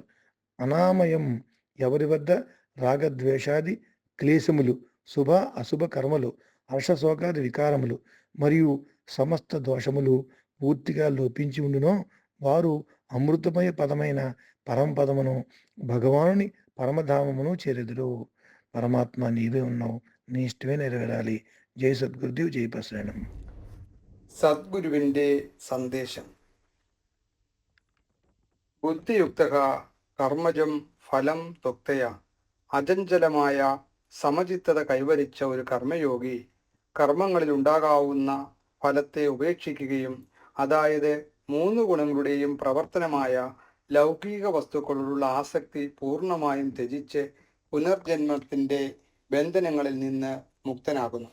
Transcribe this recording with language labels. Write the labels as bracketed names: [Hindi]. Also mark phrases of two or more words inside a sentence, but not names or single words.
[Telugu] అనామయం ఎవరి వద్ద రాగద్వేషాది క్లేశములు, శుభ అశుభ కర్మలు, హర్షశోకాది వికారములు మరియు సమస్త దోషములు పూర్తిగా లోపించి ఉండునో వారు అమృతమయ పదమైన పరమపదమును భగవానుని పరమధామమును చేరెదరు. పరమాత్మ నీవే ఉన్నావు, నీ ఇష్టమే నెరవేరాలి. జై సద్గురుదేవ్, జై పశరణం. [Malayalam] സദ്ഗുരുവിൻ്റെ സന്ദേശം. [Sanskrit] बुद्धियुक्तः कर्मजं फलं त्वक्तय. [Malayalam] അചഞ്ചലമായ സമചിത്തത കൈവരിച്ച ഒരു കർമ്മയോഗി കർമ്മങ്ങളിലുണ്ടാകാവുന്ന ഫലത്തെ ഉപേക്ഷിക്കുകയും അതായത് മൂന്ന് ഗുണങ്ങളുടെയും പ്രവർത്തനമായ ലൗകിക വസ്തുക്കളോടുള്ള ആസക്തി പൂർണ്ണമായും ത്യജിച്ച് പുനർജന്മത്തിൻ്റെ ബന്ധനങ്ങളിൽ നിന്ന് മുക്തനാകുന്നു.